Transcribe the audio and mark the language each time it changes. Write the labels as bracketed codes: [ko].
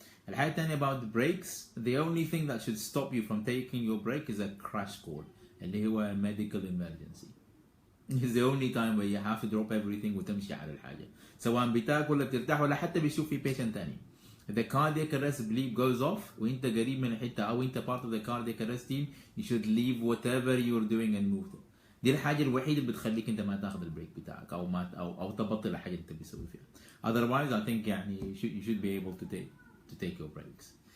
[ar] الحاجة الثانية [en] about the breaks, the only thing that should stop you from taking your break is a crash call, [ar] اللي هو [en] medical emergency. It's the only time where you have to drop everything [ar] وتمشي على الحاجة, سواء بتاكل ولا بترتاح ولا حتى بيشوف في patient ثاني. [en] The cardiac arrest bleep goes off [ar] وانت قريب من الحتة أو انت [en] part of the cardiac arrest team, you should leave whatever you're doing and move to. [ar] دي الحاجة الوحيدة اللي بتخليك انت ما تاخذ البريك بتاعك أو تبطل الحاجة اللي انت بتسوي فيها. [en] Otherwise I think يعني you should be able to take your breaks.